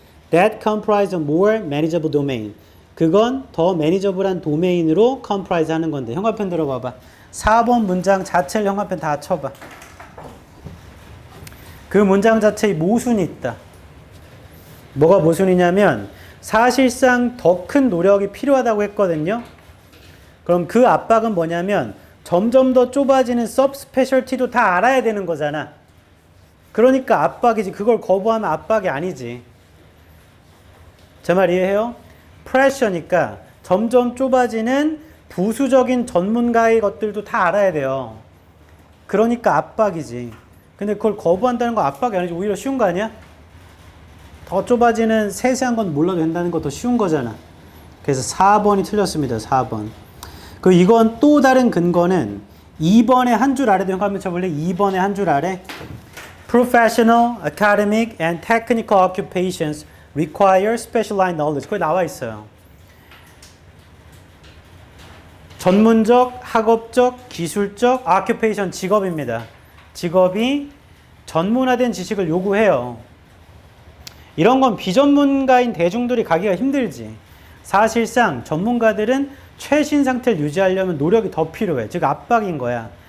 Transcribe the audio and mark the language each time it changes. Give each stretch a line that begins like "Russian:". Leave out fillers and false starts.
English: That comprise a more manageable domain.
Korean: 그건 더 매니저블한 도메인으로 comprise 하는 건데. 형광펜 들어봐봐. 4번 문장 자체를 형광펜 다 쳐봐. 그 문장 자체에 모순이 있다. 뭐가 모순이냐면 사실상 더 큰 노력이 필요하다고 했거든요. 그럼 그 압박은 뭐냐면 점점 더 좁아지는 subspecialty도 다 알아야 되는 거잖아. 그러니까 압박이지. 그걸 거부하면 압박이 아니지. 제 말 이해해요? pressure니까 점점 좁아지는 부수적인 전문가의 것들도 다 알아야 돼요. 그러니까 압박이지. 근데 그걸 거부한다는 건 압박이 아니지. 오히려 쉬운 거 아니야? 더 좁아지는 세세한 건 몰라도 된다는 것도 쉬운 거잖아. 그래서 4번이 틀렸습니다. 4번. 그리고 이건 또 다른 근거는 2번의 한 줄 아래도 한번 쳐볼래? 2번의 한 줄 아래.
English: Professional, academic, and technical occupations require specialized knowledge.
Korean: 거기 나와 있어요. 전문적, 학업적, 기술적, occupation, 직업입니다. 직업이 전문화된 지식을 요구해요. 이런 건 비전문가인 대중들이 가기가 힘들지. 사실상 전문가들은 최신 상태를 유지하려면 노력이 더 필요해. 즉 압박인 거야.